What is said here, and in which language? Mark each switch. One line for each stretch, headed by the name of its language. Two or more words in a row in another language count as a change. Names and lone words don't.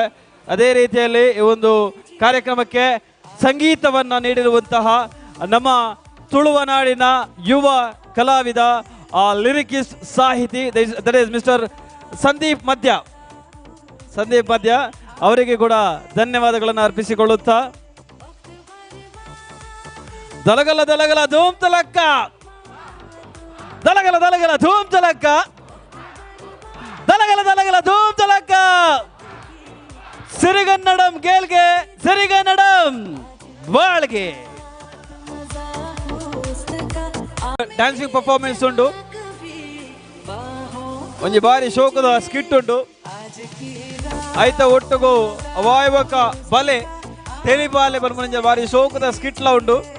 Kannada: ಅದೇ ರೀತಿಯಲ್ಲಿ ಈ ಒಂದು ಕಾರ್ಯಕ್ರಮಕ್ಕೆ ಸಂಗೀತವನ್ನು ನೀಡಿರುವಂತಹ ನಮ್ಮ ತುಳುವನಾಡಿನ ಯುವ ಕಲಾವಿದ ಲಿರಿಕಿಸ್ಟ್ ಸಾಹಿತಿ
English: that is Mister
Kannada: ಸಂದೀಪ್ ಮಧ್ಯ ಅವರಿಗೆ ಕೂಡ ಧನ್ಯವಾದಗಳನ್ನು ಅರ್ಪಿಸಿಕೊಳ್ಳುತ್ತಾ ದಲಗಲ ದಲಗಲ ಧೂಮ್ ತಲಕ್ಕ ದಲಗಲ ದಲಗಲ ಧೂಮ್ ತಲಕ್ಕ ದಲಗಲ ದಲಗಲ ಧೂಮ್ ತಲಕ್ಕ ಸಿರಿಗನ್ನಡಂ ಗೇಲ್ಗೆ ಸಿರಿಗನ್ನಡಂ ಬಾಳ್ಗೆ
English: dancing performance
Tulu: ಉಂಟು ಒಂಜಿ ಬಾರಿ ಶೋಕದ ಸ್ಕಿಟ್ ಉಂಟು ಐತ ಒಟ್ಟುಗು ಅವಾಯವಕ ಬಲೆ ತೆಲಿಪಾಲೆ ಬರ್ಮಂಜ ಬಾರಿ ಶೋಕದ ಸ್ಕಿಟ್ಲ ಉಂಟು.